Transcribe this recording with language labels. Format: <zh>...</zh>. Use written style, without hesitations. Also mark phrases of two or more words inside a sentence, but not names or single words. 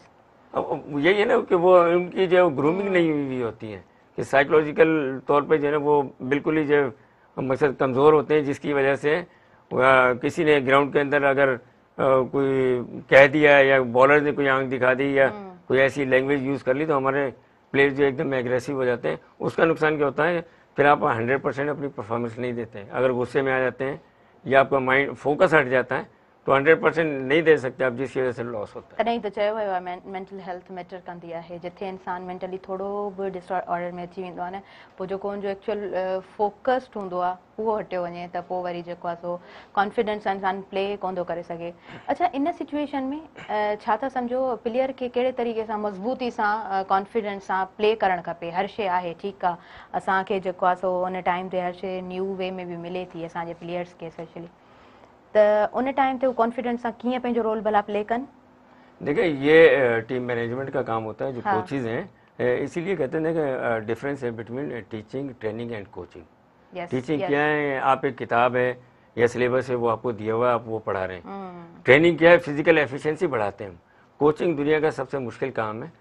<ur>اب یہی ہے نا کہ وہ ان کی جو گرومنگ نہیں ہوئی ہوتی ہے، کہ سائیکولوجیکل طور پہ جو ہے نا وہ بالکل ہی جو مقصد کمزور ہوتے ہیں، جس کی وجہ سے کسی نے گراؤنڈ کے اندر اگر کوئی کہہ دیا یا باؤلر نے کوئی آنکھ دکھا دی یا کوئی ایسی</ur> <en>language use</en> <ur>کر لی تو ہمارے پلیئر جو ایک دم ایگریسو ہو جاتے ہیں. اس کا نقصان کیا ہوتا ہے، پھر آپ 100% اپنی پرفارمنس نہیں دیتے ہیں. اگر غصے میں آ جاتے ہیں یا آپ کا</ur> <en>mind focus</en> <ur>ہٹ جاتا ہے تو 100% نہیں دے سکتے آپ، جس کی وجہ سے لاس ہوتا ہے.</ur> <sd>नहीं तो चयो वियो आहे</sd> <en>mental health matter</en> <sd>कंदी आहे, जिथे इंसान मेंटली थोड़ो भी डिसऑर्डर में अची वेंदो आहे न, पोइ जेको हुनजो</sd> <en>actual focused</en> <sd>हूंदो आहे उहो हटियो वञे त पोइ वरी जेको आहे सो कॉन्फिडेंस सां इंसान प्ले कोन थो करे सघे। अच्छा, इन सिचुएशन में छा था सम्झो प्लेयर खे कहिड़े तरीक़े सां मज़बूती सां कॉन्फिडेंस सां प्ले करणु खपे? हर शइ आहे, ठीकु आहे, असांखे जेको आहे सो उन टाइम ते हर शइ</sd> <en>new way</en> <sd>में बि मिले थी असांजे प्लेयर्स खे स्पेशली, तो उन टाइम पे वो कॉन्फिडेंस सां कीअं पंहिंजो रोल भला प्ले कन?</sd> <ur>دیکھیے، یہ</ur> <en>team management</en> <ur>کا کام ہوتا ہے، جو کوچز ہیں، اسی لیے کہتے ہیں کہ ڈیفرنس ہے</ur> <en>between teaching, training and coaching.</en> <ur>ٹیچنگ کیا ہے، آپ ایک کتاب ہے یا سلیبس ہے وہ آپ کو دیا ہوا ہے، آپ وہ پڑھا رہے ہیں. ٹریننگ کیا ہے,</ur> <en>physical efficiency</en> <ur>بڑھاتے ہیں۔ کوچنگ دنیا کا سب سے مشکل کام ہے.</ur>